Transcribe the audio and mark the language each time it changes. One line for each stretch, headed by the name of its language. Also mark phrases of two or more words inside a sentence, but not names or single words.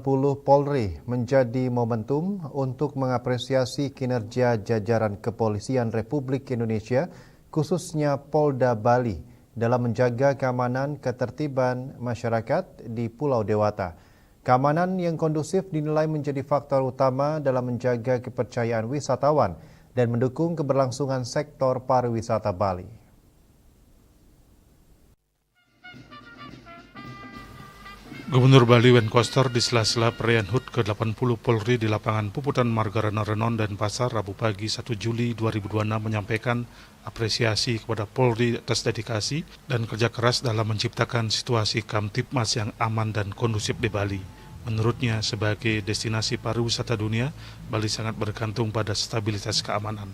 Indonesian: Polri menjadi momentum untuk mengapresiasi kinerja jajaran Kepolisian Republik Indonesia, khususnya Polda Bali, dalam menjaga keamanan ketertiban masyarakat di Pulau Dewata. Keamanan yang kondusif dinilai menjadi faktor utama dalam menjaga kepercayaan wisatawan dan mendukung keberlangsungan sektor pariwisata Bali. Gubernur Bali Wayne Koster di sela-sela perayaan HUT ke-80 Polri di lapangan Puputan Margarana Renon dan Pasar Rabu pagi 1 Juli 2026 menyampaikan apresiasi kepada Polri atas dedikasi dan kerja keras dalam menciptakan situasi Kamtipmas yang aman dan kondusif di Bali. Menurutnya, sebagai destinasi pariwisata dunia, Bali sangat bergantung pada stabilitas keamanan.